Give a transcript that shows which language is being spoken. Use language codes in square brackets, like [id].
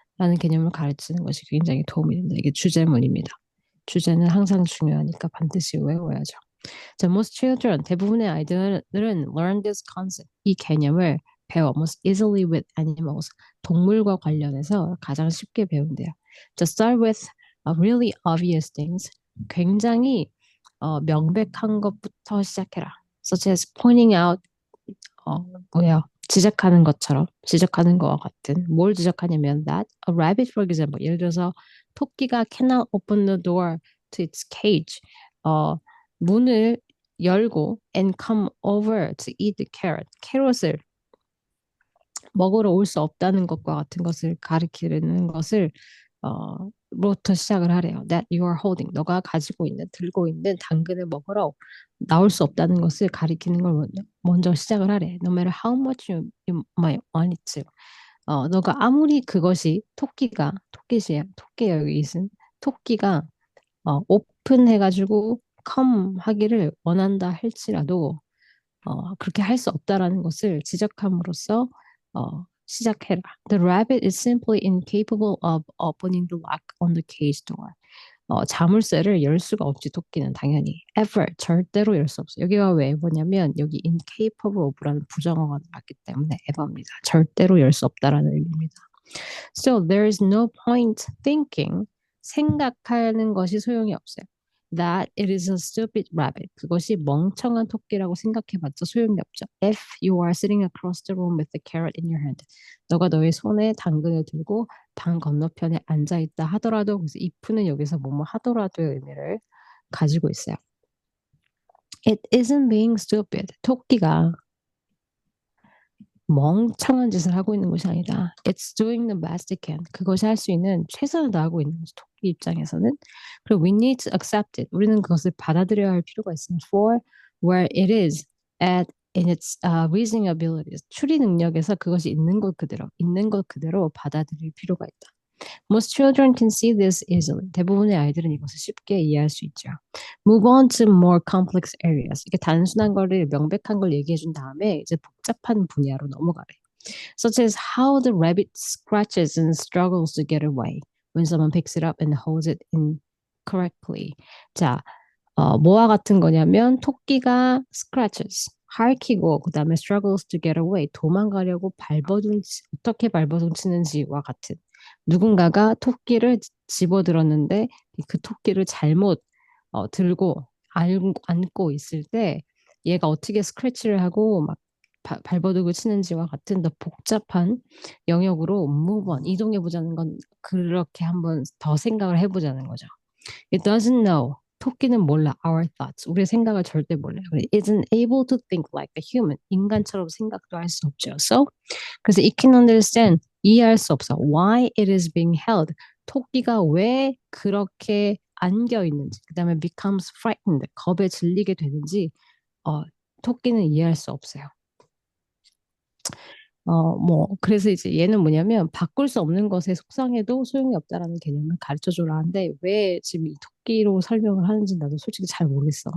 [ko] 라는 개념을 가르치는 것이 굉장히 도움이 된다. 이게 주제문입니다. 주제는 항상 중요하니까 반드시 외워야죠. 자, [en] most children, [ko] 대부분의 아이들은 [en] learn this concept, [ko] 이 개념을 배워 [en] most easily with animals, [ko] 동물과 관련해서 가장 쉽게 배운대요. [en] To start with really obvious things, [ko] 굉장히 명백한 것부터 시작해라. [en] Such as pointing out, [ko] 지적하는 것처럼, 지적하는 것과 같은, 뭘 지적하냐면 [en] that a rabbit, for example, [ko] 예를 들어서 토끼가 [en] cannot open the door to its cage, [ko] 문을 열고 [en] and come over to eat the carrot, [ko] 캐럿을 먹으러 올 수 없다는 것과 같은 것을 가리키는 것을 부터 시작을 하래요. [en] That you are holding. [ko] 너가 들고 있는 당근을 먹으러 나올 수 없다는 것을 가리키는 걸 먼저 시작을 하래. [en] No matter how much you might want it to. [ko] 너가 아무리 그것이 토끼 여기 있은 토끼가 오픈해가지고 come 하기를 원한다 할지라도 그렇게 할 수 없다라는 것을 지적함으로써 시작해라. [en] The rabbit is simply incapable of opening the lock on the cage door. [ko] 자물쇠를 열 수가 없지, 토끼는 당연히. Ever, 절대로 열 수 없어. 여기가 왜 ever냐면 여기 incapable of라는 부정어가 나왔기 때문에 ever입니다. 절대로 열 수 없다라는 의미입니다. [en] So there is no point thinking, [ko] 생각하는 것이 소용이 없어요. [en] That it is a stupid rabbit. [ko] 그것이 멍청한 토끼라고 생각해봤자 소용이 없죠. [en] If you are sitting across the room with the carrot in your hand. [ko] 너가 너의 손에 당근을 들고 방 건너편에 앉아있다 하더라도, 그래서 if는 여기서 뭐뭐 하더라도의 의미를 가지고 있어요. [en] It isn't being stupid. [ko] 토끼가 멍청한 짓을 하고 있는 것이 아니다. [en] It's doing the best it can. [ko] 그것이 할 수 있는 최선을 다하고 있는 것이 토끼 입장에서는. 그리고 [en] we need to accept it. [ko] 우리는 그것을 받아들여야 할 필요가 있습니다. [en] For where it is at in its reasoning abilities. [ko] 추리 능력에서 그것이 있는 것 그대로 받아들일 필요가 있다. [en] Most children can see this easily. [ko] 대부분의 아이들은 이것을 쉽게 이해할 수 있죠. [en] Move on to more complex areas. [ko] 이게 단순한 거를 명백한 걸 얘기해 준 다음에 이제 복잡한 분야로 넘어가래. [en] Such as how the rabbit scratches and struggles to get away when someone picks it up and holds it incorrectly. [ko] 자, 뭐와 같은 거냐면 토끼가 scratches, 핥히고 그 다음에 [en] struggles to get away, [ko] 도망가려고 어떻게 발버둥치는지와 같은. 누군가가 토끼를 집어들었는데 그 토끼를 잘못 들고 안고 있을 때 얘가 어떻게 스크래치를 하고 막 발버둥을 치는지와 같은 더 복잡한 영역으로 [en] move on, [ko] 이동해보자는 건 그렇게 한번 더 생각을 해보자는 거죠. [en] It doesn't know. [ko] 토끼는 몰라. [en] Our thoughts. [ko] 우리의 생각을 절대 몰라요. [en] It isn't able to think like a human. [ko] 인간처럼 생각도 할 수 없죠. [en] So, [ko] 그래서 [en] it can understand. [ko] 이해할 수 없어. [en] Why it is being held. [ko] 토끼가 왜 그렇게 안겨 있는지. 그 다음에 [en] becomes frightened. [ko] 겁에 질리게 되는지 토끼는 이해할 수 없어요. 그래서 이제 얘는 뭐냐면, 바꿀 수 없는 것에 속상해도 소용이 없다라는 개념을 가르쳐 주라 하는데, 왜 지금 이 토끼로 설명을 하는지 나도 솔직히 잘 모르겠어.